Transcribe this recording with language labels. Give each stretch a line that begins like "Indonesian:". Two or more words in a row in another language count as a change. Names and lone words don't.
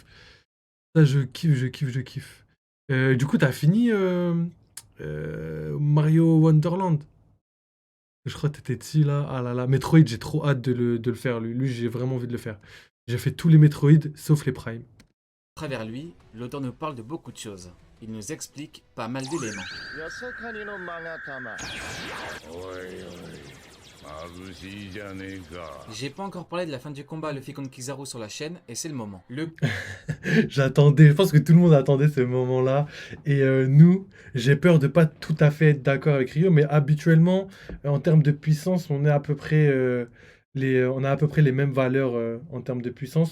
French: Ça je kiffe, je kiffe, je kiffe. Du coup, t'as fini Mario Wonderland? Je crois que t'étais dessus là. Ah là là. Metroid, j'ai trop hâte de le faire. Lui, j'ai vraiment envie de le faire. J'ai fait tous les Metroid, sauf les Prime. À travers lui, l'auteur nous parle de beaucoup de choses. Il nous explique pas mal d'éléments.
Japanese: よそかにの勾玉おいおい眩しいじゃねえか
French: J'ai pas encore parlé de la fin du combat Luffy contre Kizaru sur la chaîne et c'est le moment. Le J'attendais, je pense que tout le monde attendait ce moment-là. Et nous, j'ai peur de pas tout à fait être d'accord avec Rio, mais habituellement, en termes de puissance, on est à peu près, on a à peu près les mêmes valeurs en termes de puissance.